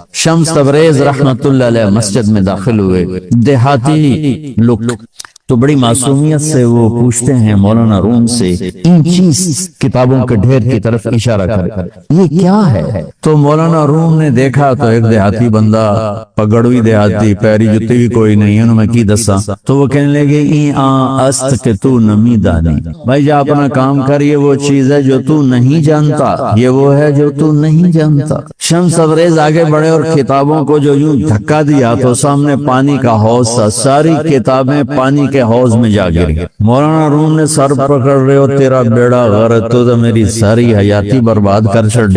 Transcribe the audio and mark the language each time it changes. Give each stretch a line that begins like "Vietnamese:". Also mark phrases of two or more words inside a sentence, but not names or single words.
Urdu: شمس تبریز رحمت اللہ علیہ مسجد میں داخل ہوئے، دیہاتی لوگ تو بڑی معصومیت سے وہ پوچھتے ہیں مولانا روم سے، ان چیز کتابوں کے ڈھیر کی طرف اشارہ کر، یہ کیا ہے؟ تو مولانا روم نے دیکھا تو ایک دیہاتی بندہ، پگڑوی دیہاتی، پیری جتی بھی کوئی نہیں،
Punjabi: انہوں میں کی دسا،
Urdu: تو وہ کہنے لگے
Persian: ای آن است کہ تو نمی دانی،
Urdu: بھائی جا اپنا کام کر، یہ وہ چیز ہے جو تو نہیں جانتا، یہ وہ ہے جو تو نہیں جانتا۔ شمس تبریز آگے بڑھے اور کتابوں کو جو یوں دھکا دیا تو سامنے پانی کا حوض تھا، ساری کتابیں پانی کے حوض میں جا گری۔ مولانا روم نے سر پکڑ رہے ہو، تیرا بیڑا غرق، تو میری ساری حیاتی برباد کر چھڑی۔